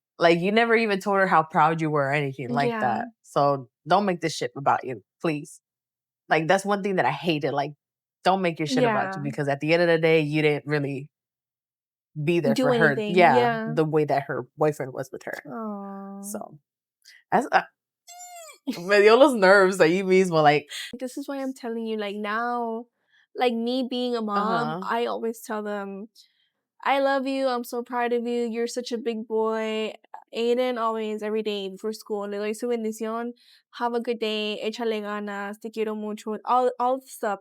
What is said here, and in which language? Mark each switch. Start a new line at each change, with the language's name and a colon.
English: Like, you never even told her how proud you were or anything like Yeah. that. So don't make this shit about you, please. Like, that's one thing that I hated. Like, don't make your shit about you Yeah. because at the end of the day, you didn't really be there Do for her. anything. Yeah, Yeah. the way that her boyfriend was with her. Oh. So that's
Spanish: me dio los nerves ahí mismo.
English: Like, This is why I'm telling you, like now, like me being a mom, uh-huh. I always tell them, I love you. I'm so proud of you. You're such a big boy. Aiden always, every day before school,
Spanish: le doy su bendición.
English: Have a good day.
Spanish: Échale ganas. Te quiero mucho.
English: All the stuff.